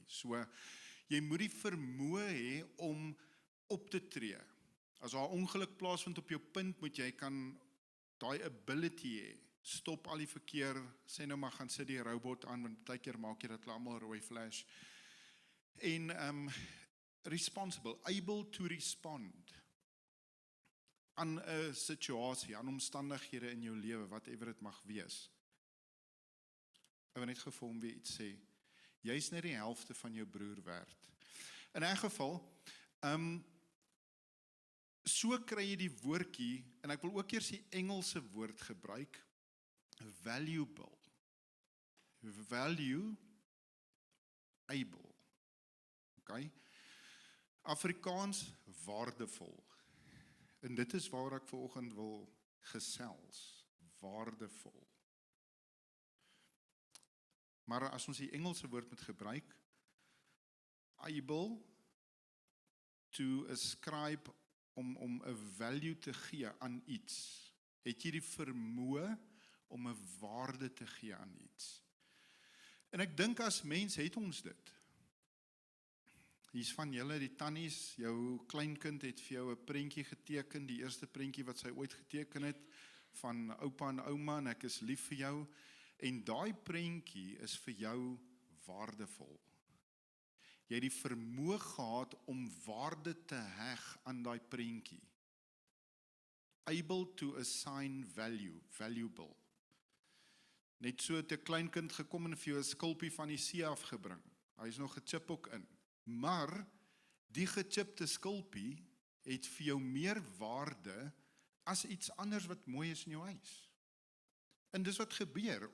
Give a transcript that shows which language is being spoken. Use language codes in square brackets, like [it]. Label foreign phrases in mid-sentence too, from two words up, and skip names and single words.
[af] So jy moet die vermoë hê om op te tree. As daar ongeluk plaasvind op jou punt, moet jy kan daai ability hê. Stop al die verkeer, sê nou maar gaan sit die robot aan, want baie keer maak jy dat hulle almal rooi flash. En [en] responsible, able to respond [af] aan 'n situasie, aan omstandighede in jou lewe, whatever dit mag wees. Ek wil net gou weer iets sê. Jy's net die helfte van jou broer werd. In 'n geval, so kry jy die woordjie, en ek wil ook eers die Engelse woord gebruik, valuable. [en] Value, able. [af] Okay? Afrikaans, waardevol. En dit is waar ek vanoggend wil gesels. Waardevol. Maar as ons die Engelse woord moet gebruik, [en] able to ascribe, [af] om 'n value te gee aan iets. Het jy die vermoë om 'n waarde te gee aan iets? En ek dink as mens het ons dit. Hier's van julle, die tannies, jou kleinkind het vir jou 'n prentjie geteken, die eerste prentjie wat sy ooit geteken het, van oupa en ouma, en ek is lief vir jou, en daai prentjie is vir jou waardevol. Jy het die vermoë gehad om waarde te heg aan daai prentjie. [en] Able to assign value, valuable. [af] Net so het 'n kleinkind gekom en vir jou 'n skulpie van die see afgebring. Hy is nog gechip ook in. Maar die gechipte skulpie het vir jou meer waarde as iets anders wat mooi is in jou huis. En dis wat gebeur.